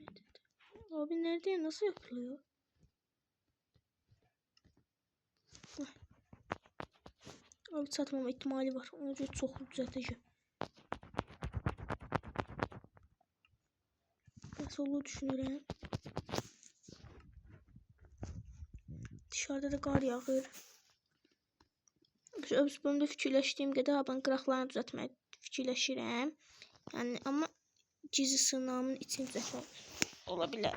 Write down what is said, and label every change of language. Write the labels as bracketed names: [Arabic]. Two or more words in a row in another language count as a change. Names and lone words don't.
[Turkish] Abi nerede nasıl yapılıyor? Abi satmama ihtimali var. Onu çok düzelteceğim. Nasıl olur düşünürüm. [Azerbaijani] Dışarıda da kar yağır. Öz bölümdə fikirləşdiyim qədər ben qıraqlarını düzəltməyə fikirləşirəm. Yəni amma gizli sığınağımın içini düzəltmək ola bilər.